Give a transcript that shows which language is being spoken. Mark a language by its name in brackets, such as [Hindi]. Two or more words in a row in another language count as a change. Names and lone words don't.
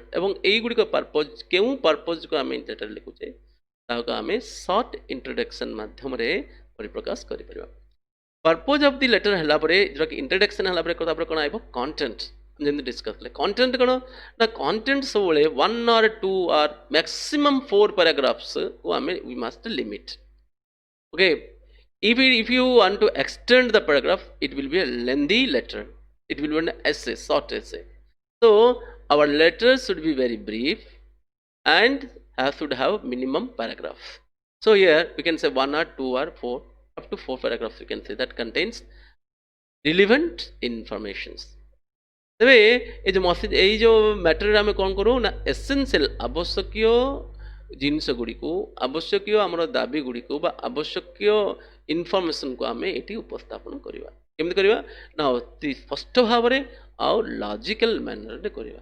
[Odia] ଏବଂ ଏଇଗୁଡ଼ିକ ପର୍ପୋଜ କେଉଁ ପର୍ପୋଜକୁ ଆମେ ଲେଟର ଲେଖୁଛେ ତାହାକୁ ଆମେ [English] short introduction [Odia] ମାଧ୍ୟମରେ ପରିପ୍ରକାଶ କରିପାରିବା। [English] purpose of the letter [Odia] ହେଲା ପରେ ଯେଉଁଟାକି ଇଣ୍ଟ୍ରୋଡକ୍ସନ୍ ହେଲା ପରେ ତାପରେ କ'ଣ ଆସିବ କଣ୍ଟେଣ୍ଟ। ଯେମିତି ଡିସ୍କସ୍ କଲେ କଣ୍ଟେଣ୍ଟ କ'ଣ ନା କଣ୍ଟେଣ୍ଟ ସବୁବେଳେ [English] 1 or 2 or maximum 4 paragraphs [Odia] କୁ ଆମେ [English] we must limit. Okay, if you want to extend the paragraph it will be a lengthy letter, it will be an essay, short essay. So our letters should be very brief and should have minimum paragraph. So here we can say 1 or 2 or 4 up to 4 paragraphs we can say that contains relevant informations. [Odia] ତେବେ ଏ ଯେଉଁ ମେସେଜ ଏଇ ଯେଉଁ ମ୍ୟାଟରରେ ଆମେ କ'ଣ କରୁ ନା ଏସେନ୍ସିଆଲ ଆବଶ୍ୟକୀୟ ଜିନିଷ ଗୁଡ଼ିକୁ ଆବଶ୍ୟକୀୟ ଆମର ଦାବି ଗୁଡ଼ିକୁ ବା ଆବଶ୍ୟକୀୟ ଇନଫର୍ମେସନକୁ ଆମେ ଏଠି ଉପସ୍ଥାପନ କରିବା। କେମିତି କରିବା ନା ଅତି ସ୍ପଷ୍ଟ ଭାବରେ ଆଉ [English] logical manner [Odia] କରିବା।